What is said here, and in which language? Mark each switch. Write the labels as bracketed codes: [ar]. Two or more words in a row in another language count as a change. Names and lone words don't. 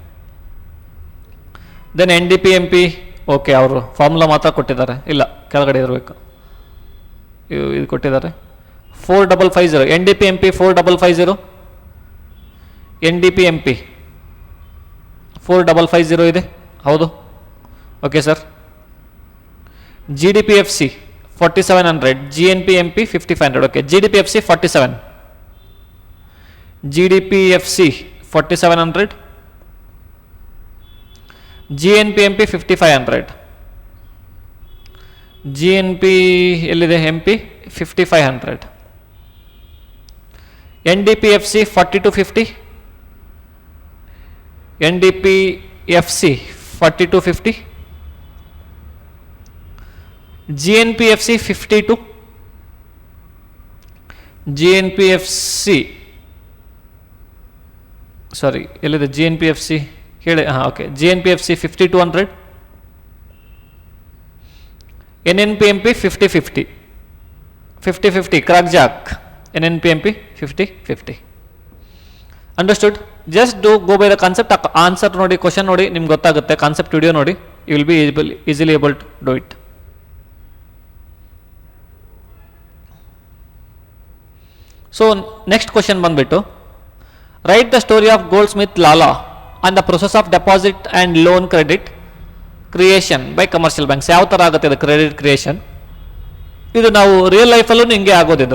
[kn] ದೆನ್ NDP MP ಓಕೆ, ಅವರು ಫಾರ್ಮುಲಾ ಮಾತ್ರ ಕೊಟ್ಟಿದ್ದಾರೆ, ಇಲ್ಲ ಕೆಳಗಡೆ ಇರಬೇಕು, ಇದು ಕೊಟ್ಟಿದ್ದಾರೆ 4550. NDP MP 4550, NDP MP 4550 ಇದೆ, ಹೌದು. [en] okay sir. GDPFC 4700, GNP MP 5500. ಓಕೆ, [kn] GDPFC 47, GDPFC 4700, GNP MP 5500, GNP ಎಲ್ಲಿದೆ? MP 5500, NDPFC 4250, NDPFC 4250, GNPFC 52, GNPFC ಸಾರಿ ಎಲ್ಲಿದೆ? GNPFC ಹೇಳಿ. ಹಾಂ ಓಕೆ, GNPFC 5200, NNP MP 5050, 5050 ಕ್ರಾಕ್ ಜಾಕ್. [en] NNP MP 5050. ಅಂಡರ್ಸ್ಟುಡ್? just go by the concept. [kn] ಆನ್ಸರ್ ನೋಡಿ, ಕ್ವಶನ್ ನೋಡಿ, ನಿಮ್ಗೆ ಗೊತ್ತಾಗುತ್ತೆ. [en] concept video [kn] ನೋಡಿ, [en] you will be easily able to do it. so next question ಬಂದ್ಬಿಟ್ಟು, write the story of Goldsmith Lala on the process of deposit and loan credit creation by commercial banks. [kn] ಯಾವ ಥರ ಆಗುತ್ತೆ ಇದು [en] credit creation? [kn] ಇದು ನಾವು [en] real lifeಲ್ಲೂ [kn] ಹಿಂಗೆ ಆಗೋದಿದು.